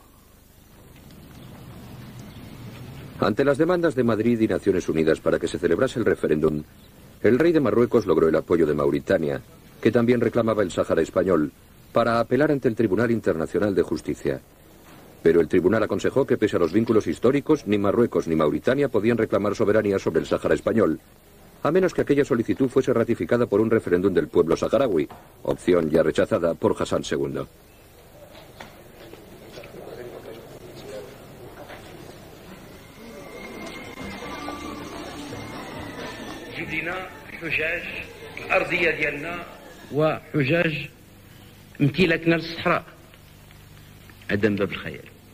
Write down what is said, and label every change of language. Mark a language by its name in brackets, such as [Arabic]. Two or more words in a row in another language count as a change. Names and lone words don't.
[Spanish] Ante las demandas de Madrid y Naciones Unidas para que se celebrase el referéndum, el rey de Marruecos logró el apoyo de Mauritania, que también reclamaba el Sáhara español, para apelar ante el Tribunal Internacional de Justicia. Pero el tribunal aconsejó que, pese a los vínculos históricos, ni Marruecos ni Mauritania podían reclamar soberanía sobre el Sáhara español, a menos que aquella solicitud fuese ratificada por un referéndum del pueblo saharaui, opción ya rechazada por Hassan II. [Arabic] حجاج الأرضية ديالنا وحجاج امتلاكنا للصحراء هذا من باب الخيال.